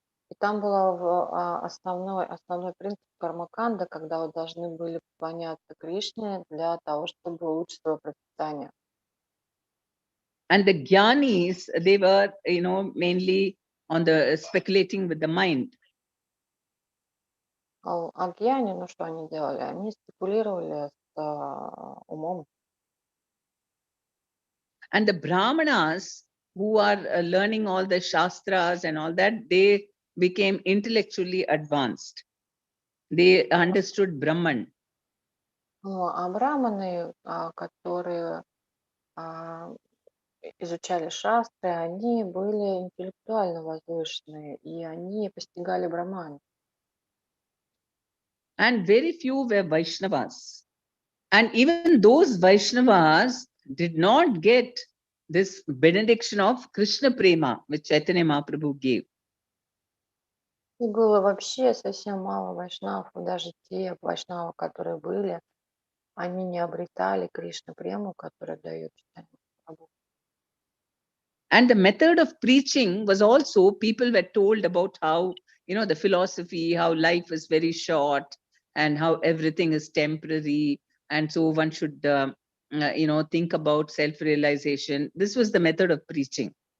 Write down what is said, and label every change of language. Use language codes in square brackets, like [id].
[ru] И там был основной принцип кармаканда, когда вы должны были поклоняться Кришне для того, чтобы улучшить свое пропитание. [en] And the Gyanis, they were, mainly on the speculating with the mind. [ru] А гьяни, ну что они делали? Они спекулировали с умом. [en] And the Brahmanas, who are learning all the Shastras and all that, they became intellectually advanced. They understood Brahman. [ru] Ну, а браманы, которые изучали шастры, они были интеллектуально возвышенные, и они постигали браман. [en] And very few were Vaishnavas. And even those Vaishnavas did not get this benediction of Krishna Prema, which Chaitanya Mahaprabhu gave. [ru] И было вообще совсем мало вайшнавов, и даже те вайшнавы, которые были, они не обретали Кришна Прему, которую дает Чайтанья Махапрабху. [en] And the method of preaching was also, people were told about how, the philosophy, how life is very short and how everything is temporary. And so one should, think about self-realization. This was the method of preaching.